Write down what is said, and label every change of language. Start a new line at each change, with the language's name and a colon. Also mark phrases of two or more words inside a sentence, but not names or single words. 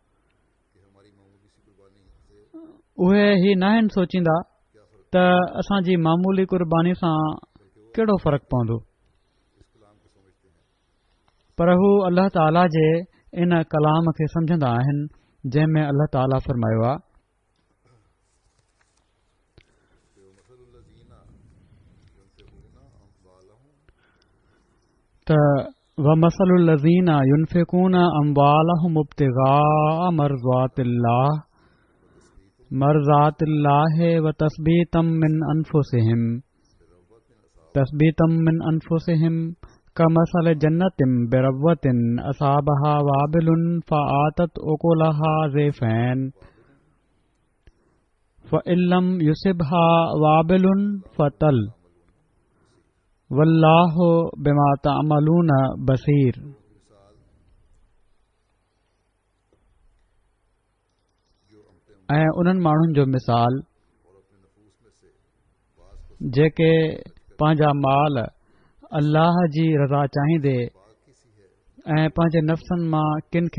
Sindhi: उहे ही नाहिनि सोचींदा त असांजी मामूली क़ुर्बानी सां कहिड़ो फ़र्क़ु पवंदो, पर हू अल्लाह ताला जे इन कलाम खे सम्झंदा आहिनि जंहिं में अल्लाह ताला फ़रमायो आहे
Arabic: त ومثل الذين ينفقون أموالهم ابتغاء مرضات الله وتثبيتا من أنفسهم كمثل جنة بربوة أصابها وابل فآتت أكلها ضعفين فإن لم يصبها وابل فطل والله بما تعملون بصير.
Sindhi: ऐं उन्हनि माण्हुनि जो मिसाल जेके पंहिंजा माल अल्लाह जी रज़ा चाहींदे ऐं पंहिंजे नफ़्सनि मां किन खे